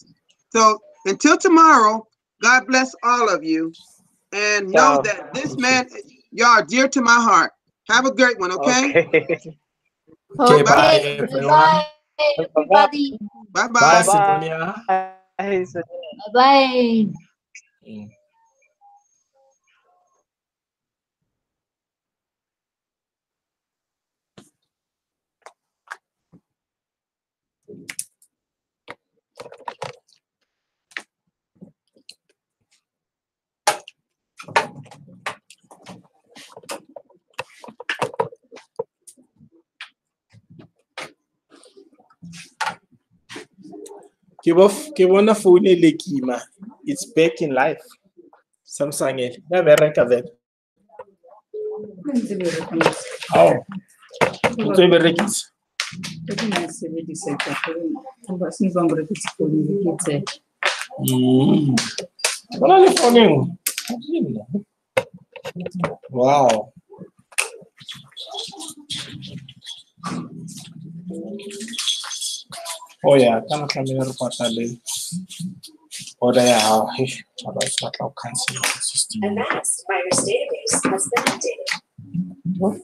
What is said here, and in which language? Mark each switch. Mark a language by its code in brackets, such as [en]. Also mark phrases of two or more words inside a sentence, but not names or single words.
[en] So until tomorrow, God bless all of you. And know that this man, y'all are dear to my heart. Have a great one, okay? Okay, bye, everyone. Bye, everybody. Bye-bye. Bye, Sidonia. Bye-bye. [st] Ke bona phone le kima. [en] It's back in life. [st] Samsung e. Ya bereka vele. Oh. Ntse e berekisa. Bona le phone. [en] Wow. [st] Oh yeah, kana tlamehile re patale order ya hao. [en] Otherwise [st] ba tla [en] cancel the system. A vast virus database has been updated.